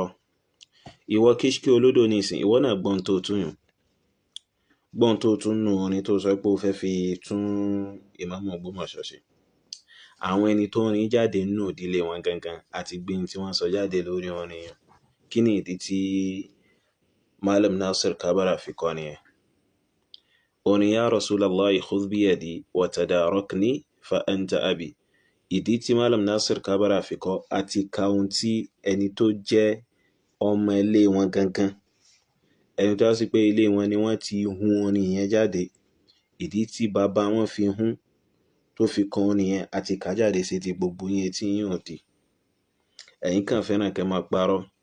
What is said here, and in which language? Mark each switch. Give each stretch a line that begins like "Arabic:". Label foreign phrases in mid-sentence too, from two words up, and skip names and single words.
Yoruba: Ìwọ Kishki Olodo nísìn ìwọ náà gbọ́n tó tún yùn gbọ́n tó tún nù orin tó sọ pé ó fẹ́ fi tún Ìmáàmù Ògbómọ̀ṣọ́ ṣe. Àwọn ẹni tó rìn jáde nínú ìdílé wọn gangan àti gbin tí wọ́n sọ jáde lórí orin yẹn kí ni ìdí tí Malam Nasir Kabara fi kọ́ nìyẹn. Orin
Arabic: يا رسول الله خذ بيدي وتداركني فأنت أبي
Yoruba: ìdí tí Malam Nasir Kabara fi kọ́ àti kaun tí ẹni tó jẹ́ ọmọ ilé wọn gangan ẹni tó sì pé ilé wọn ni wọ́n ti hun orin yẹn jáde ìdí tí bàbá wọn fi hun tó fi kan orin yẹn àti kájáde sí ti gbogbo yẹn tí yín ò di ẹ̀yin kàn fẹ́ràn kẹ́ máa parọ́